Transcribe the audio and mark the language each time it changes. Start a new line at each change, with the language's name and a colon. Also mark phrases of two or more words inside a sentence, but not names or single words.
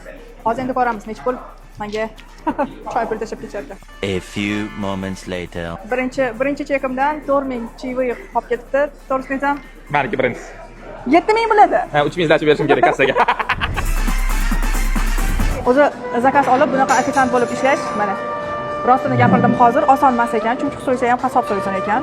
Uzbek: Hozir endi ko'ramiz nech pul menga choy pul tashab ketyapti.
English: A few moments later.
Uzbek: Birinchi chekimdan 4000 chivi qolib ketibdi. To'g'risini aytsam, Meniki birinchisi. 7000 bo'ladi. Ha, 3000 zdachib berishim kerak kassaga. O'zi zakaz olib bunaqa ofitsiant bo'lib ishlash, mana rostini gapirdim hozir oson emas ekan, chunki so'ysa ham qasob so'ysin ekan.